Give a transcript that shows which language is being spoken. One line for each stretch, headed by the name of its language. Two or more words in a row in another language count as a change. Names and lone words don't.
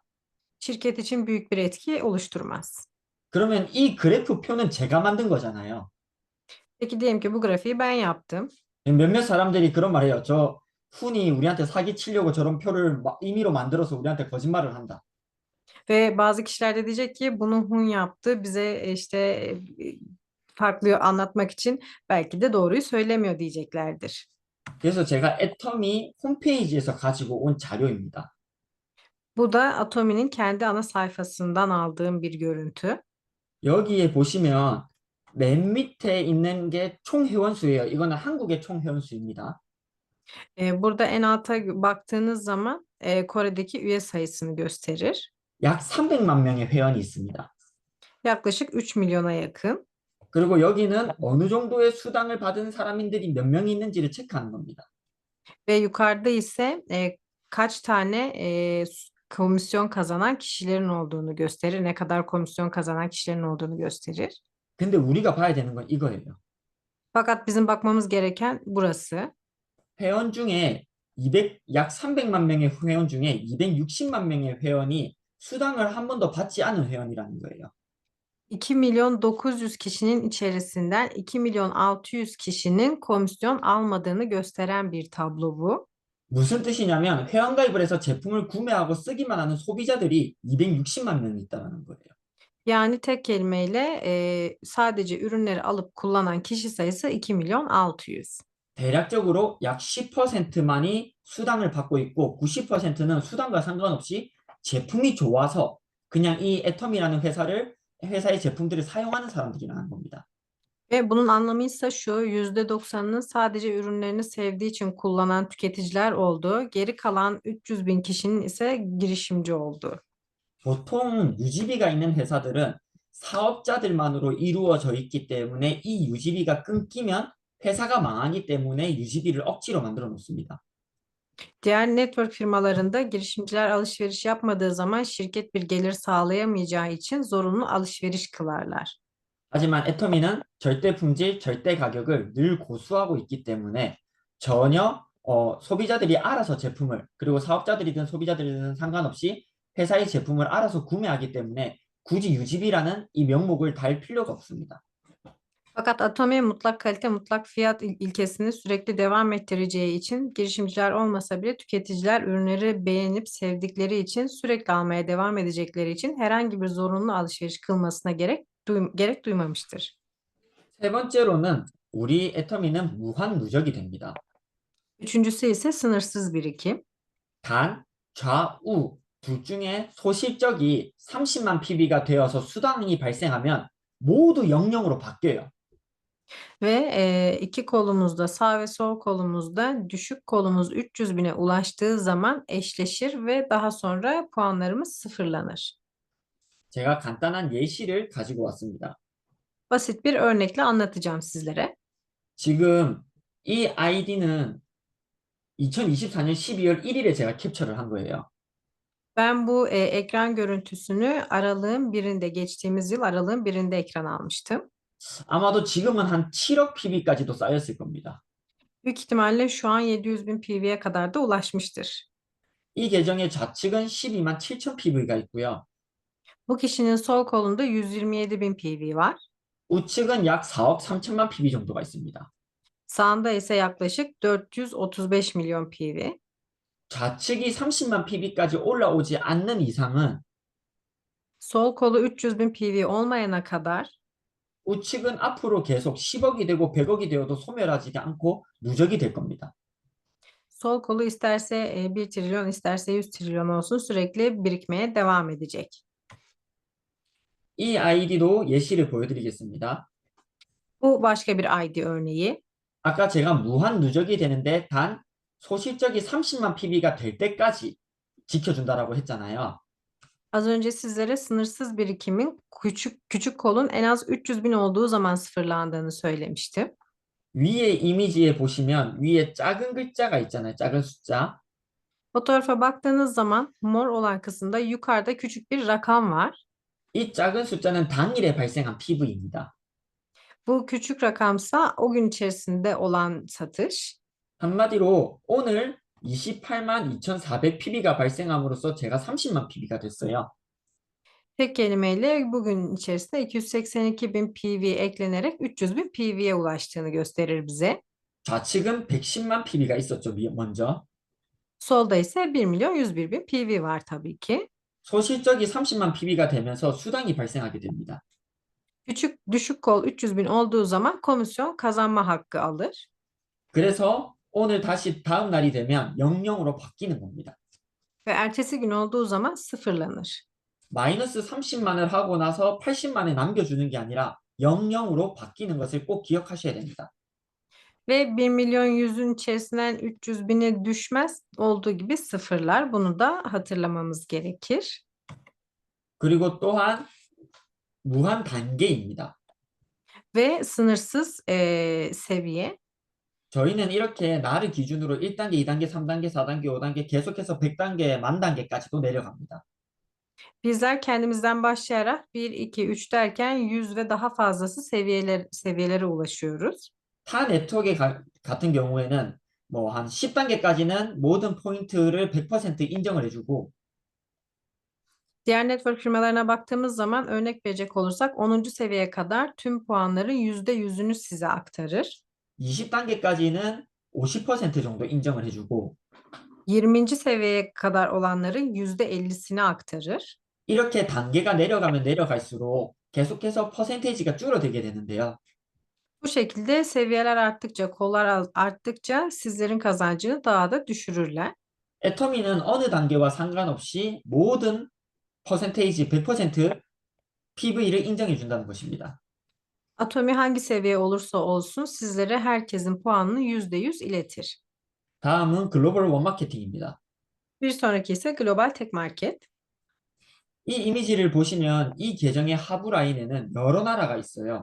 Turkish: şirket için büyük bir etki oluşturmaz.
Korean: 그러면 이 그래프표는 제가 만든 거잖아요.
Turkish: Peki diyelim ki bu grafiği ben yaptım.
Korean: 몇몇 사람들이 그런 말해요. 저 훈이 우리한테 사기 치려고 저런 표를 임의로 만들어서 우리한테 거짓말을 한다.
Turkish: Ve bazı kişiler de diyecek ki bunu Hun yaptı bize işte farklı anlatmak için belki de doğruyu söylemiyor diyeceklerdir.
Korean: 그래서 제가 애터미 홈페이지에서 가지고 온 자료입니다.
Turkish: Bu da Atomi'nin kendi ana sayfasından aldığım bir görüntü.
Korean: 여기에 보시면 맨 밑에 있는 게 총 회원수예요. 이거는 한국의 총 회원수입니다.
Turkish: Burada en alta baktığınız zaman Kore'deki üye sayısını gösterir.
Korean: 약 300만 명의 회원이 있습니다.
Turkish: Yaklaşık 3 milyona yakın.
Korean: 그리고 여기는 어느 정도의 수당을 받은 사람들이 몇 명이 있는지를 체크하는 겁니다.
Turkish: Ve yukarıda ise kaç tane komisyon kazanan kişilerin olduğunu gösterir. Ne kadar komisyon kazanan kişilerin olduğunu gösterir.
Korean: 근데 우리가 봐야 되는 건 이거예요.
Turkish: Fakat bizim bakmamız gereken burası.
Korean: 회원 중에 약 300만 명의 회원 중에 260만 명의 회원이 수당을 한 번도 받지 않은 회원이라는 거예요.
Turkish: 2 milyon 900 kişinin içerisinden 2 milyon 600 kişinin komisyon almadığını gösteren bir tablo bu.
Korean: 무슨 뜻이냐면 회원가입을 해서 제품을 구매하고 쓰기만 하는 소비자들이 260만 명이 있다는 거예요.
Turkish: Yani tek kelimeyle sadece ürünleri alıp kullanan kişi sayısı 2 milyon 600.
Korean: 대략적으로 약 10%만이 수당을 받고 있고 90%는 수당과 상관없이 제품이 좋아서 그냥 이 애텀이라는 회사의 제품들을 사용하는 사람들이라는 겁니다.
Turkish: Ve bunun anlamı ise şu, %90'ının sadece ürünlerini sevdiği için kullanan tüketiciler olduğu, geri kalan 300 bin kişinin ise girişimci olduğu.
Korean: 보통 유지비가 있는 회사들은 사업자들만으로 이루어져 있기 때문에 이 유지비가 끊기면 회사가 망하기 때문에 유지비를 억지로 만들어 놓습니다.
Turkish: Diğer network firmalarında girişimciler alışveriş yapmadığı zaman şirket bir gelir sağlayamayacağı için zorunlu alışveriş kılarlar.
Korean: 하지만 애터미는 절대 품질, 절대 가격을 늘 고수하고 있기 때문에 전혀 소비자들이 알아서 제품을 그리고 사업자들이든 소비자들이든 상관없이 회사의 제품을 알아서 구매하기 때문에 굳이 유지비라는 이 명목을 달 필요가 없습니다.
Turkish: Fakat Atomi mutlak kalite, mutlak fiyat ilkesini sürekli devam ettireceği için girişimciler olmasa bile tüketiciler ürünleri beğenip sevdikleri için sürekli almaya devam edecekleri için herhangi bir zorunlu alışveriş kılmasına gerek duymamıştır.
Korean: 세 번째로는 우리 애터미는 무한 누적이 됩니다.
Turkish: Üçüncüsü ise sınırsız birikim.
Korean: 단, 좌우 둘 중에 소실적이 30만 PB가 되어서 수당이 발생하면 모두 00으로 바뀌어요.
Turkish: Ve iki kolumuzda sağ ve sol kolumuzda düşük kolumuz 300 bine ulaştığı zaman eşleşir ve daha sonra puanlarımız sıfırlanır.
Korean: 제가 간단한 예시를 가지고 왔습니다.
Turkish: Basit bir örnekle anlatacağım sizlere.
Korean: 지금 이 아이디는 2024년 12월 1일에 제가 캡처를 한 거예요.
Turkish: Ben bu ekran görüntüsünü geçtiğimiz yıl aralığın birinde ekran almıştım.
Korean: 아마도 지금은 한 7억 PB까지도 쌓였을 겁니다.
Turkish: Büyük ihtimalle şu an 700 bin PV'ye kadar da ulaşmıştır.
Korean: 이 계정의 좌측은 12만 7천 PB가 있고요.
Turkish: Bu kişinin sol kolunda 127 bin PV var.
Korean: 우측은 약 4억 3천만 PB 정도가 있습니다.
Turkish: Sağında ise yaklaşık 435 milyon PV.
Korean: 좌측이 30만 PB까지 올라오지 않는 이상은
Turkish: Sol kolu 300 bin PV olmayana kadar
Korean: 우측은 앞으로 계속 10억이 되고 100억이 되어도 소멸하지 않고 누적이 될 겁니다.
Turkish: sol kolu isterse 1 trilyon isterse 100 trilyon olsun sürekli birikmeye devam edecek.
Korean: 이 아이디도 예시를 보여드리겠습니다.
Turkish: Bu başka bir ID örneği.
Korean: 아까 제가 무한 누적이 되는데 단 소실적이 30만 PB가 될 때까지 지켜준다라고 했잖아요.
Turkish: Az önce sizlere sınırsız birikimin küçük kolun en az 300 bin olduğu zaman sıfırlandığını söylemiştim.
Korean: 위에 이미지에 보시면 위에 작은 글자가 있잖아요. 작은 숫자.
Turkish: Fotoğrafa baktığınız zaman mor olan kısımda yukarıda küçük bir rakam var.
Korean: 이 작은 숫자는 당일에 발생한 PV입니다.
Turkish: Bu küçük rakamsa o gün içerisinde olan satış.
Korean: 한마디로 오늘 28만 2,400 PB가 발생함으로써 제가 30만 PB가 됐어요.
Turkish: Tek kelimeyle bugün içerisinde 282 bin PV eklenerek 300 bin PV'ye ulaştığını gösterir bize.
Korean: 좌측은 110만 PB가 있었죠, 먼저.
Turkish: Solda ise 1 milyon 101 bin PV var tabii ki.
Korean: 소실적이 30만 PB가 되면서 수당이 발생하게 됩니다.
Turkish: Düşük kol 300 bin olduğu zaman komisyon kazanma hakkı alır.
Korean: 그래서 오늘 다시 다음 날이 되면 00으로 바뀌는 겁니다.
Turkish: ve ertesi gün olduğu zaman sıfırlanır.
Korean: 마이너스 30만을 하고 나서 80만에 남겨주는 게 아니라 00으로 바뀌는 것을 꼭 기억하셔야 됩니다.
Turkish: Ve 1.100.000'ün içerisinden 300.000'e düşmez, olduğu gibi sıfırlar. Bunu da hatırlamamız gerekir.
Korean: 그리고 또한 무한 단계입니다.
Turkish: Ve sınırsız seviye.
Korean: 저희는 이렇게 날을 기준으로 1단계, 2단계, 3단계, 4단계, 5단계 계속해서 100단계, 만 단계까지도 내려갑니다.
Turkish: Bizler kendimizden başlayarak 1, 2, 3 derken 100 ve daha fazlası seviyelere ulaşıyoruz.
Korean: 타 네트워크 같은 경우에는 뭐 한 10단계까지는 모든 포인트를 100% 인정을 해주고
Turkish: Diğer network firmalarına baktığımız zaman örnek verecek olursak 10. seviyeye kadar tüm puanların %100'ünü size aktarır.
Korean: 20단계까지는 50% 정도 인정을 해주고
Turkish: 20. seviyeye kadar olanların %50'sini aktarır.
Korean: 이렇게 단계가 내려가면 내려갈수록 계속해서 퍼센테이지가 줄어들게 되는데요.
Turkish: Bu şekilde seviyeler arttıkça, kollar arttıkça sizlerin kazancını daha da düşürürler.
Korean: 애터미는 어느 단계와 상관없이 모든 퍼센테이지 100% PV를 인정해 준다는 것입니다.
Turkish: Atomi hangi seviye olursa olsun sizlere herkesin puanını %100 iletir.
Korean: 다음은 글로벌 원마케팅입니다.
Turkish: Bir sonraki ise Global Tek Market.
Korean: 이 이미지를 보시면 이 계정의 하부 라인에는 여러 나라가 있어요.